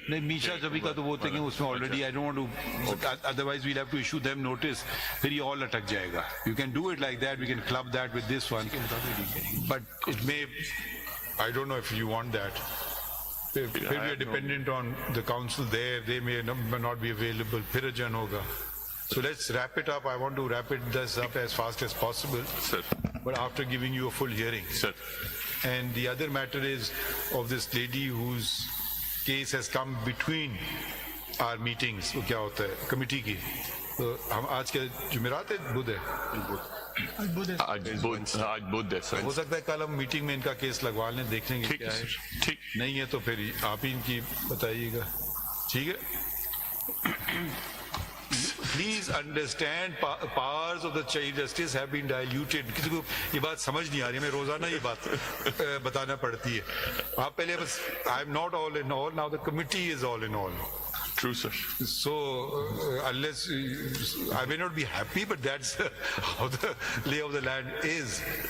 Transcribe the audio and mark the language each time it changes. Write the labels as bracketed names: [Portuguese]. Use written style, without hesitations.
[Hindi] नहीं मीशा शफी का तो वो होते हैं उसमें already [English] I don't want to otherwise we'll have to issue them notice फिर ये all अटक जाएगा you can do it like that we can club that with this one but it may I don't know if you want that फिर we are dependent on the council there they may not be available [Hindi] फिर अजन होगा [English] So let's wrap it up. I want to wrap this up as fast as possible. Sir. But after giving you a full hearing. Sir. And the other matter is of this lady whose case has come between our meetings. [Hindi] वो क्या होता है committee की तो हम आज के जुमेरात है बुध है आज बुध है सर हो सकता है कल हम मीटिंग में इनका केस लगवा लें देख लेंगे क्या है ठीक नहीं है तो फिर आप ही इनकी बताइएगा ठीक है [English] Please understand powers of the chief justice have been diluted. [Hindi] किसी को ये बात समझ नहीं आ रही है मैं रोजाना ये बात बताना पड़ती है आप पहले बस [English] I am not all in all now the committee is all in all. True, sir. So unless I may not be happy but that's how the lay of the land is.